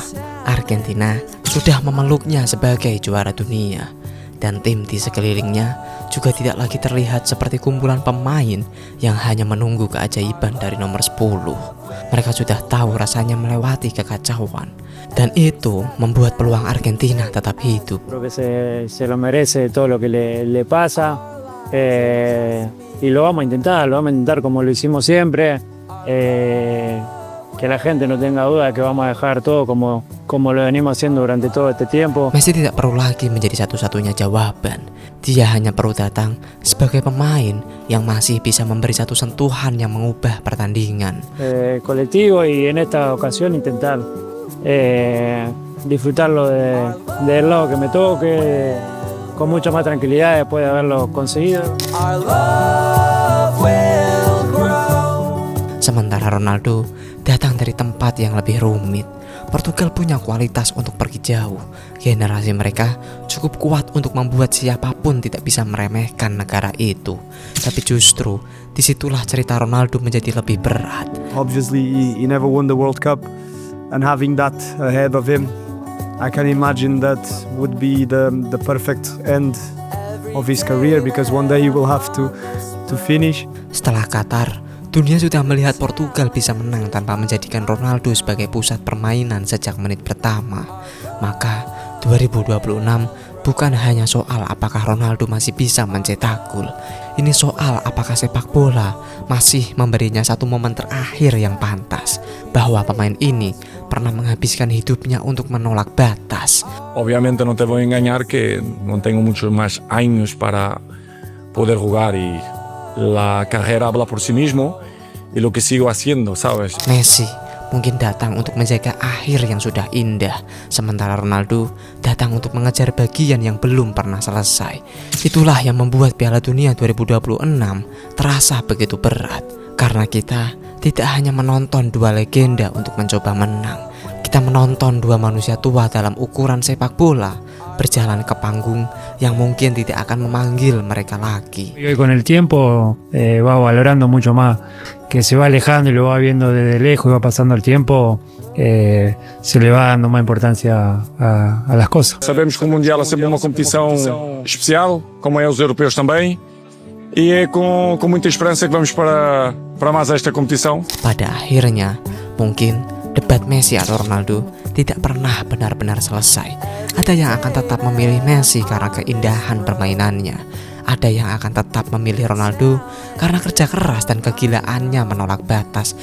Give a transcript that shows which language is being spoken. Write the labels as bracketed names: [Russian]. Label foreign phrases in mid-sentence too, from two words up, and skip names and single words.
[Indonesian] Argentina sudah memeluknya sebagai juara dunia. Dan tim di sekelilingnya juga tidak lagi terlihat seperti kumpulan pemain yang hanya menunggu keajaiban dari nomor 10. Mereka sudah tahu rasanya melewati kekacauan. Dan itu membuat peluang Argentina tetap hidup. [Spanish] Creo que se lo merece todo lo que le pasa. Y lo vamos a intentar como lo hicimos siempre. Que la gente no tenga duda que vamos a dejar todo como lo venimos haciendo durante todo este tiempo. [Indonesian] Messi tidak perlu lagi menjadi satu-satunya jawaban. Dia hanya perlu datang sebagai pemain yang masih bisa memberi satu sentuhan yang mengubah pertandingan. [Spanish] Colectivo y en esta ocasión intentar disfrutarlo del lado que me toque con mucha más tranquilidad después de haberlo conseguido. [Indonesian] Sementara Ronaldo datang dari tempat yang lebih rumit. Portugal punya kualitas untuk pergi jauh. Generasi mereka cukup kuat untuk membuat siapapun tidak bisa meremehkan negara itu. Tapi justru disitulah cerita Ronaldo menjadi lebih berat. [English] Obviously he never won the World Cup, and having that ahead of him, I can imagine that would be the perfect end of his career, because one day he will have to finish. [Indonesian] Setelah Qatar, dunia sudah melihat Portugal bisa menang tanpa menjadikan Ronaldo sebagai pusat permainan sejak menit pertama. Maka 2026 bukan hanya soal apakah Ronaldo masih bisa mencetak gol. Ini soal apakah sepak bola masih memberinya satu momen terakhir yang pantas, bahwa pemain ini pernah menghabiskan hidupnya untuk menolak batas. [Spanish] Obviamente no te voy a engañar que no tengo muchos más años para poder jugar y la carrera habla por sí mismo y lo que sigo haciendo, ¿sabes? [Indonesian] Messi mungkin datang untuk menjaga akhir yang sudah indah, sementara Ronaldo datang untuk mengejar bagian yang belum pernah selesai. Itulah yang membuat Piala Dunia 2026 terasa begitu berat, karena kita tidak hanya menonton dua legenda untuk mencoba menang. Kita menonton dua manusia tua dalam ukuran sepak bola, berjalan ke panggung yang mungkin tidak akan memanggil mereka lagi. [Spanish] Y con el tiempo va valorando mucho más, que se va alejando y lo va viendo desde lejos y va pasando el tiempo, se le va dando más importancia a las cosas. [Portuguese] Sabemos que o Mundial é sempre uma competição especial, como é os europeus também, e é com muita esperança que vamos para mais esta competição. [Indonesian] Pada akhirnya, mungkin debat Messi atau Ronaldo tidak pernah benar-benar selesai. Ada yang akan tetap memilih Messi karena keindahan permainannya. Ada yang akan tetap memilih Ronaldo karena kerja keras dan kegilaannya menolak batas.